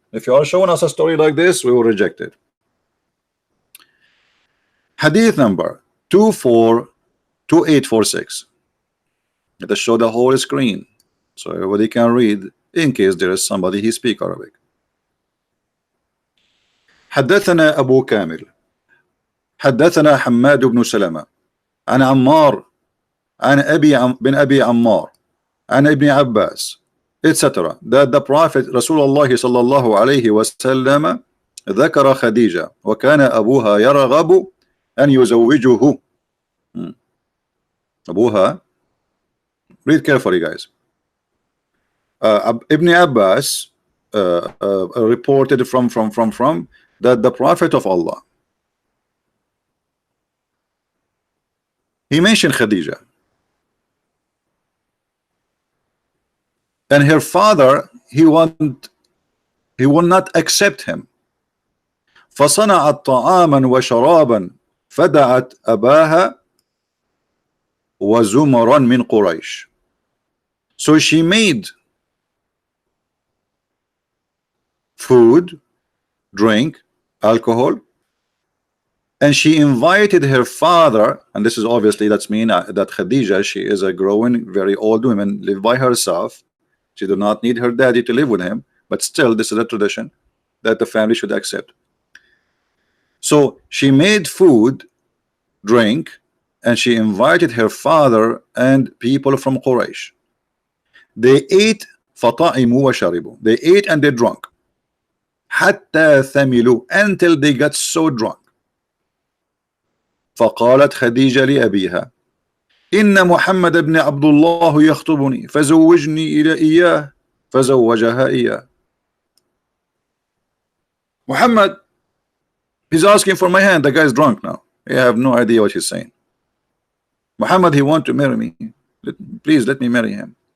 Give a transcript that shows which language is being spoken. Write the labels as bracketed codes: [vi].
[en] If you are showing us a story like this, we will reject it. Hadith number 242846. Let us show the whole screen so everybody can read, in case there is somebody who speaks Arabic. [ar] حدثنا أبو كامل حدثنا حماد بن سلمة عن عمار عن بن أبي عمار عن ابن عباس, etc. [en] that the Prophet Rasulullah [ar] صلى الله عليه وسلم ذكر خديجة وكان أبوها يرغب أن يزوجه. [en] أبوها, read carefully guys. Ibn Abbas reported from that the Prophet of Allah, he mentioned Khadija, and her father, he will not accept him. [ar] فصنعت طعاما وشرابا فدعت أباها وزمرا من قريش. [en] So she made food, drink, alcohol, and she invited her father, and this is obviously, that's mean that Khadija, she is a growing, very old woman, live by herself. She do not need her daddy to live with him, but still this is a tradition that the family should accept. So she made food, drink, and she invited her father and people from Quraysh. They ate [ar] فطعموا وشربوا. [en] They ate and they drank. [ar] حتى ثملوا, [en] until they got so drunk. [ar] فقالت خديجة لأبيها إن محمد بن عبد الله يخطبني فزوجني إلى إياه فزوجها إياه. [en] Muhammad, he's asking for my hand. The guy is drunk now. I have no idea what he's saying. Muhammad, he want to marry me. Please let me marry him.